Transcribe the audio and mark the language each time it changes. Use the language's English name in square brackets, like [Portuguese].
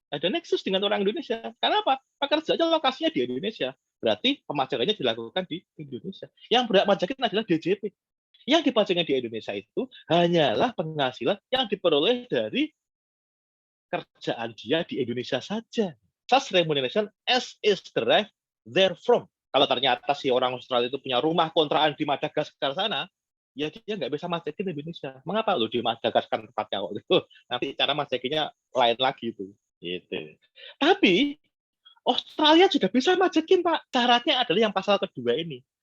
[Indonesian] Ada nexus dengan orang Indonesia. Karena apa? Pekerjaannya lokasinya di Indonesia. Berarti pemajakannya dilakukan di Indonesia. Yang berhak pajakin adalah DJP. Yang dipajaknya di Indonesia itu hanyalah penghasilan yang diperoleh dari kerjaan dia di Indonesia saja. [English] Such remuneration as is derived therefrom. [Indonesian] Kalau ternyata si orang Australia itu punya rumah kontrakan di Madagaskar sana, ya dia nggak bisa majakin Indonesia. Mengapa lu di Madagaskar tempatnya waktu itu? Nanti cara majakinya lain lagi itu. Gitu. Tapi Australia juga bisa majakin, Pak. Syaratnya adalah yang pasal kedua ini.